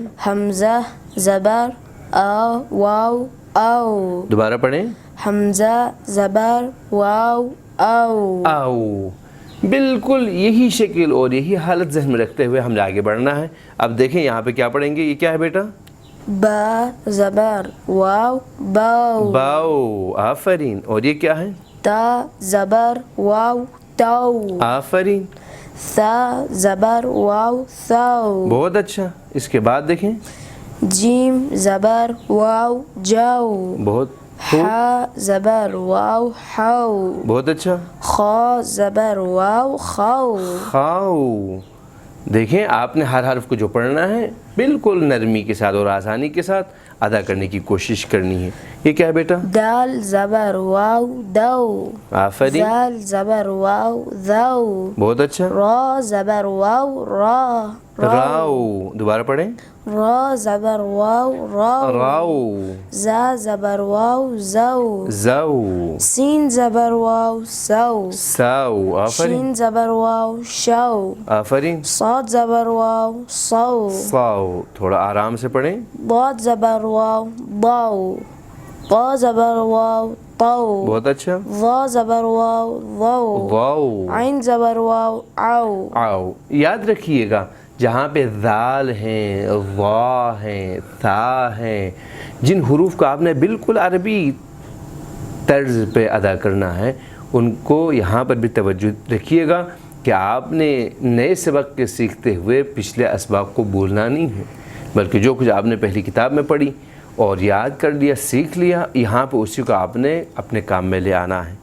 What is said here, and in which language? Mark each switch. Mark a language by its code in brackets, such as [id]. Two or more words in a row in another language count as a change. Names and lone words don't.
[ur] حمزہ زبر او واو او. دوبارہ پڑھیں. حمزہ زبر واو او. او. بالکل یہی شکل اور یہی حالت ذہن میں رکھتے ہوئے ہم نے آگے بڑھنا ہے. اب دیکھیں یہاں پہ کیا پڑھیں گے. یہ کیا ہے بیٹا؟ با زبر واو باو. باو. آفرین. اور یہ کیا ہے؟ تا زبر واو تاو. آفرین. ثا زبر واو ثاو. بہت اچھا. اس کے بعد دیکھیں. جیم زبر واو جاو. بہت. حا زبر واو حاو. بہت اچھا. خا زبر واو خاو. خاو. دیکھیں آپ نے ہر حرف کو جو پڑھنا ہے بالکل نرمی کے ساتھ اور آسانی کے ساتھ ادا کرنے کی کوشش کرنی ہے. یہ کیا ہے بیٹا؟ دال زبر واو دو. آفرین، ذال زبر واو ذو. بہت اچھا. را زبر واو را. راو، دوبارہ پڑھیں. را زبر واو راو. راو. زا زبر واو زو. زو. سین زبر واو سو. ساو، آفرین. شین زبر واو شو. آفرین. صاد زبر واو صو. صاو، تھوڑا آرام سے پڑھیں. ضاد زبر واو ضو. طا زبر واو طو. بہت اچھا. ظا زبر واو ضو. واو. عین زبر واو عو. آؤ. یاد رکھیے گا جہاں پہ ذال ہیں، ضا ہیں، تھا ہیں، جن حروف کو آپ نے بالکل عربی طرز پہ ادا کرنا ہے، ان کو یہاں پر بھی توجہ رکھیے گا کہ آپ نے نئے سبق کے سیکھتے ہوئے پچھلے اسباق کو بھولنا نہیں ہے، بلکہ جو کچھ آپ نے پہلی کتاب میں پڑھی اور یاد کر لیا، سیکھ لیا، یہاں پہ اسی کو آپ نے اپنے کام میں لے آنا ہے.